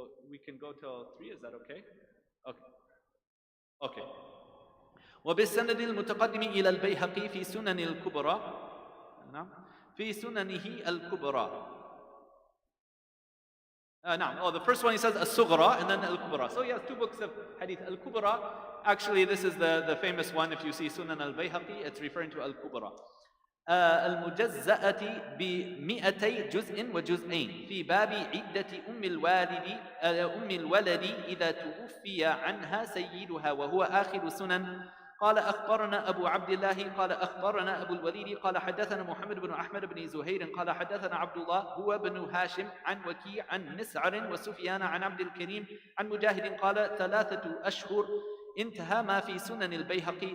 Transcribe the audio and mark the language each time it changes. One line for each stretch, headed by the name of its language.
English: We can go till 3, is that okay? Okay.
Arabic: وبالسند المتقدم إلى البيهقي في سنن الكبرى نعم في سننه الكبرى نعم
English: the first one he says
Arabic: الصغرى
English: and then
Arabic: الكبرى.
English: So he has 2 books of hadith. Al-Kubra, actually this is the famous one. If you see Sunan al-Bayhaqi, it's referring to Al-Kubra.
Arabic: المجزأة ب200 جزء وجزئين في باب عدة أم الولد إذا توفي عنها سيدها وهو آخر سنن. قال أخبرنا أبو عبد الله قال أخبرنا أبو الوليد قال حدثنا محمد بن أحمد بن زهير قال حدثنا عبد الله هو بن هاشم عن وكيع عن مسعر وسفيان عن عبد الكريم عن مجاهد قال 3 أشهر انتهى ما في سنن البيهقي.